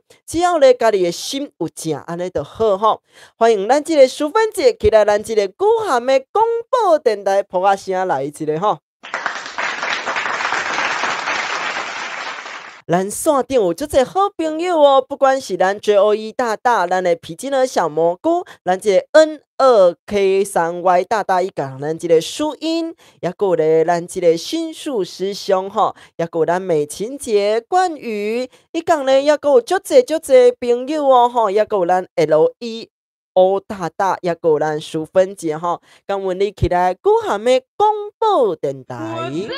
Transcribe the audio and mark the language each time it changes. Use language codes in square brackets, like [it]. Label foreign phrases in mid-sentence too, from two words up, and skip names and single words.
[nan] 只要咧家己的心有正，安尼就好吼。欢迎咱即个淑芬姐起来，咱即个古汉的广播电台播啊声来一个吼。咱线顶有足侪好朋友哦，不管是咱 JOE 大大，咱的皮筋儿小蘑菇，咱这个 N2K3Y 大大，伊甲咱这个淑音，也有咧咱这个心术师兄吼，也有咱美琴姐、冠宇，伊讲咧也有足侪朋友哦吼，也有咱 LEO 大大，也有咱淑芬姐吼，感恩你起来古汉的广播电台。